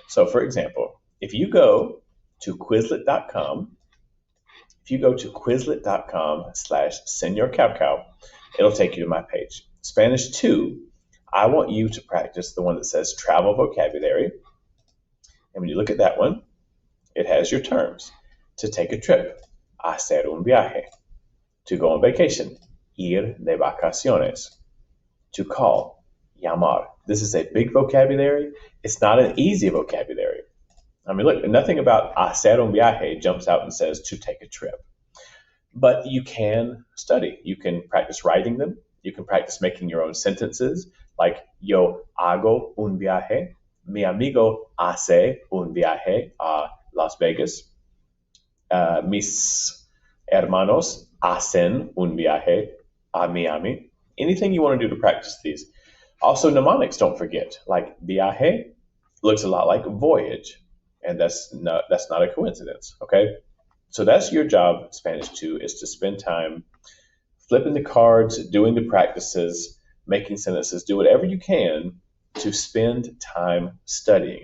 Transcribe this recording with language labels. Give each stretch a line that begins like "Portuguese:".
English: So for example, if you go to Quizlet.com, if you go to Quizlet.com/SeñorCowCow, it'll take you to my page. Spanish 2, I want you to practice the one that says travel vocabulary. And when you look at that one, it has your terms. To take a trip,
Spanish: hacer un viaje.
English: To go on vacation,
Spanish: ir de vacaciones.
English: To call,
Spanish: llamar.
English: This is a big vocabulary. It's not an easy vocabulary. I mean, look, nothing about
Spanish: hacer un viaje
English: jumps out and says to take a trip. But you can study. You can practice writing them. You can practice making your own sentences, like
Spanish: yo hago un viaje. Mi amigo hace un viaje a Las Vegas. Mis hermanos hacen un viaje a Miami.
English: Anything you want to do to practice these. Also, mnemonics, don't forget. Like viaje looks a lot like voyage, and that's not a coincidence. Okay, so that's your job, Spanish 2, is to spend time flipping the cards, doing the practices, making sentences, do whatever you can to spend time studying.